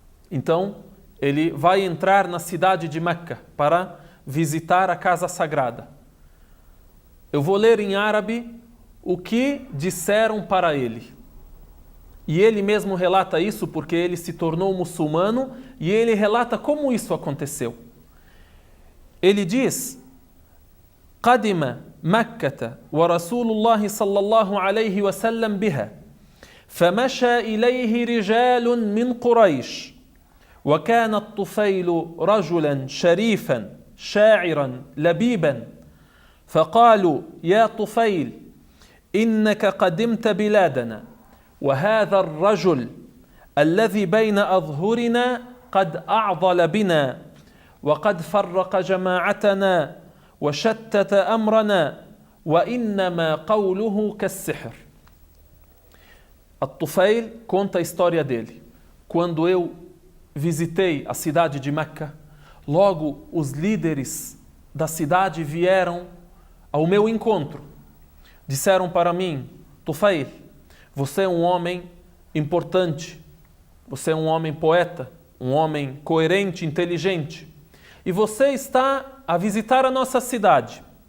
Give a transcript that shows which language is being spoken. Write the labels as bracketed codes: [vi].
[pt] Então, ele vai entrar na cidade de Meca para visitar a casa sagrada. Eu vou ler em árabe o que disseram para ele. E ele mesmo relata isso porque ele se tornou muçulmano e ele relata como isso aconteceu. Ele diz: [ar] قدم مكة ورسول الله صلى الله عليه وسلم بها فمشى إليه رجال من قريش وكان الطفيل رجلا شريفا شاعرا لبيبا فقالوا يا طفيل إنك قدمت بلادنا وهذا الرجل الذي بين أظهرنا قد أعضل بنا وقد فرق جماعتنا وشتت أمرنا وإنما قوله كالسحر. [pt] At-Tufail conta a história dele. Quando eu visitei a cidade de Meca, logo os líderes da cidade vieram ao meu encontro. Disseram para mim: Tufail, você é um homem importante, você é um homem poeta, um homem coerente, inteligente, e você está a visitar a nossa cidade.